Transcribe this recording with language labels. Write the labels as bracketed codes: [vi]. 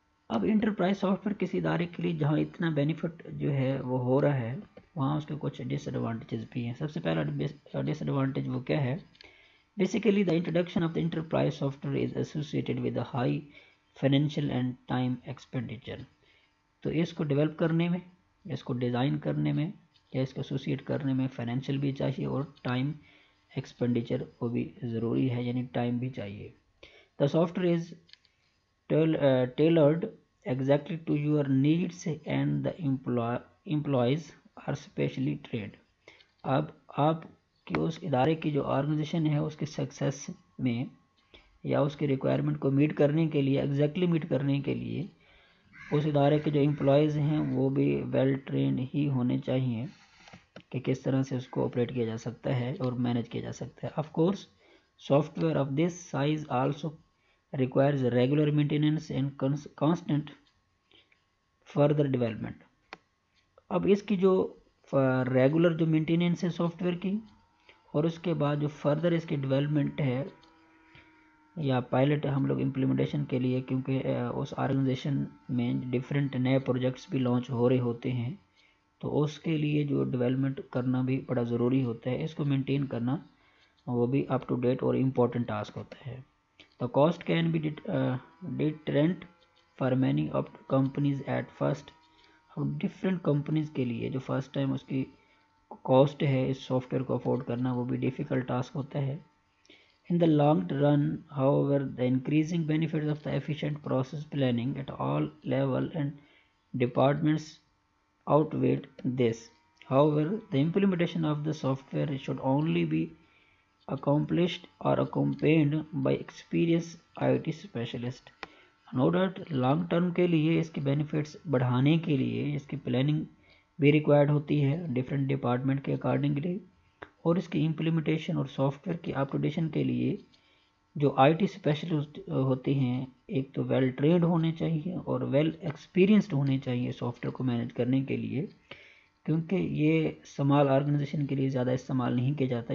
[ur] اب enterprise soft where کسی ادارے کے لیے جہاں اتنا بینیفٹ جو ہے وہ ہو رہا ہے وہاں اس کے کچھ ڈس ایڈوانٹیجز بھی ہیں. سب سے پہلا ڈس ایڈوانٹیج وہ کیا ہے؟ [en] Basically the introduction of the enterprise software is associated with the high financial and time expenditure. [ur] تو اس کو ڈیولپ کرنے میں، اس کو ڈیزائن کرنے میں یا اس کو ایسوسیٹ کرنے میں فائنینشیل بھی چاہیے اور ٹائم ایکسپینڈیچر وہ بھی ضروری ہے، یعنی ٹائم بھی چاہیے. [en] The software is tailored exactly to your needs and the employees are specially trained. [ur] اب آپ کی اس ادارے کی جو آرگنائزیشن ہے اس کے سکسیس میں یا اس کی ریکوائرمنٹ کو میٹ کرنے کے لیے ایگزیکٹلی میٹ کرنے کے لیے اس ادارے کے جو امپلائیز ہیں وہ بھی ویل ٹرینڈ ہی ہونے چاہیے کہ کس طرح سے اس کو آپریٹ کیا جا سکتا ہے اور مینج کیا جا سکتا ہے. [en] Of course software of this size also requires regular maintenance and constant further development. [ur] اب اس کی جو ریگولر جو مینٹیننس ہے سافٹ ویئر کی اور اس کے بعد جو فردر اس کی ڈیولپمنٹ ہے یا پائلٹ ہم لوگ امپلیمنٹیشن کے لیے، کیونکہ اس آرگنائزیشن میں ڈفرینٹ نئے پروجیکٹس بھی لانچ ہو رہے ہوتے ہیں تو اس کے لیے جو ڈیولپمنٹ کرنا بھی بڑا ضروری ہوتا ہے. اس کو مینٹین کرنا وہ بھی اپ ٹو ڈیٹ اور امپورٹنٹ ٹاسک ہوتا ہے. [en] The cost can be deterrent for many of companies at first. [ur] اب ڈفرینٹ کمپنیز کے لیے جو فرسٹ ٹائم اس کی کاسٹ ہے اس سافٹ ویئر کو افورڈ کرنا وہ بھی ڈیفیکلٹ ٹاسک ہوتا ہے. [en] In the long run, however, the increasing benefits of the efficient process planning at all levels and departments outweigh this. However, the implementation of the software should only be accomplished or accompanied by experienced IT specialist. No doubt [ur] long term کے لیے اس کے benefits بڑھانے کے لیے اس کی planning بھی required ہوتی ہے ڈفرینٹ ڈپارٹمنٹ کے اکارڈنگلی، اور اس کی امپلیمنٹیشن اور سافٹ ویئر کی اپڈیشن کے لیے جو آئی ٹی اسپیشلسٹ ہوتے ہیں ایک تو ویل ٹرینڈ ہونے چاہیے اور ویل ایکسپیرینسڈ ہونے چاہیے سافٹ ویئر کو مینیج کرنے کے لیے، کیونکہ یہ اسمال آرگنائزیشن کے لیے زیادہ استعمال نہیں کیا جاتا.